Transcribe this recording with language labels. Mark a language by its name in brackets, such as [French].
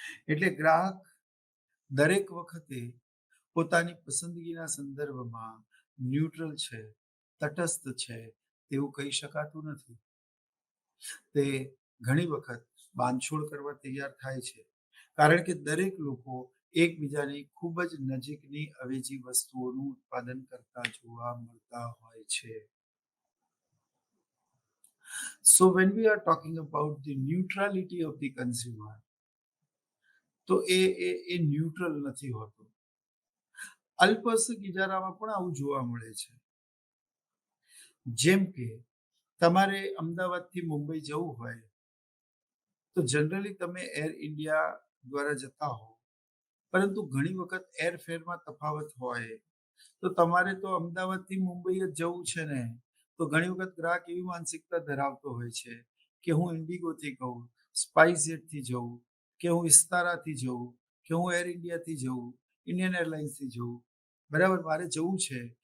[Gujarati] એટલે ગ્રાહક દરેક વખતે પોતાની પસંદગીના સંદર્ભમાં ન્યુટ્રલ છે, તટસ્થ છે તેવું કહી શકાતું નથી. તે ઘણી વખત બાંધછોડ કરવા તૈયાર થાય છે, કારણ કે દરેક લોકો એકબીજાની ખૂબ જ નજીકની અવેજી વસ્તુઓનું ઉત્પાદન કરતા જોવા મળતા હોય છે. [English] So when we are talking about the neutrality of the consumer, [Gujarati] તો એ ન્યુટ્રલ નથી હોતો. અલ્પસ્ક ઇજારામાં પણ આવું જોવા મળે છે. જેમ કે તમારે અમદાવાદથી મુંબઈ જવું હોય તો જનરલી તમે એર ઇન્ડિયા દ્વારા જતા હો, પરંતુ ઘણી વખત એરફેરમાં તફાવત હોય તો તમારે તો અમદાવાદથી મુંબઈ જ જવું છે ને, તો ઘણી વખત ગ્રાહક એવી માનસિકતા ધરાવતો હોય છે કે હું ઇન્ડિગોથી કહું, સ્પાઇસજેટથી જવું, કે હું વિસ્તારાથી જવું, કે હું એર ઇન્ડિયાથી જવું, ઇન્ડિયન એરલાઇન્સથી જવું, બરાબર, મારે જવું છે.